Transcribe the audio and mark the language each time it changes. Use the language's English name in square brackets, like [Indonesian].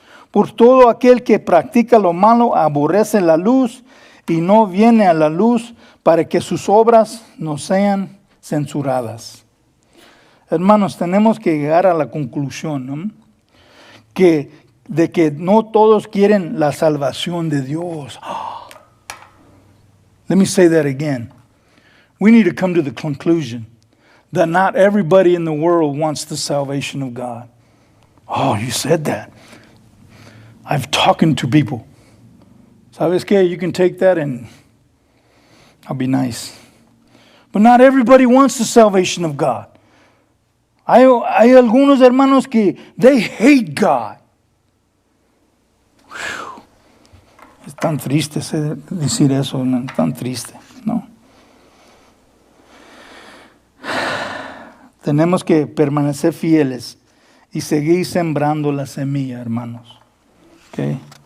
[Spanish] Por todo aquel que practica lo malo aborrece la luz y no viene a la luz para que sus obras no sean censuradas. Hermanos, tenemos que llegar a la conclusión, ¿no? de que no todos quieren la salvación de Dios. [English] Let me say that again. We need to come to the conclusion that not everybody in the world wants the salvation of God. Oh, you said that. I've talking to people. [Spanish] ¿Sabes qué? [English] You can take that and I'll be nice. But not everybody wants the salvation of God. [Spanish] Hay algunos hermanos que [English] they hate God. [Spanish] Es tan triste decir eso, ¿no? Tan triste, ¿no? Tenemos que permanecer fieles y seguir sembrando la semilla, hermanos. Okay.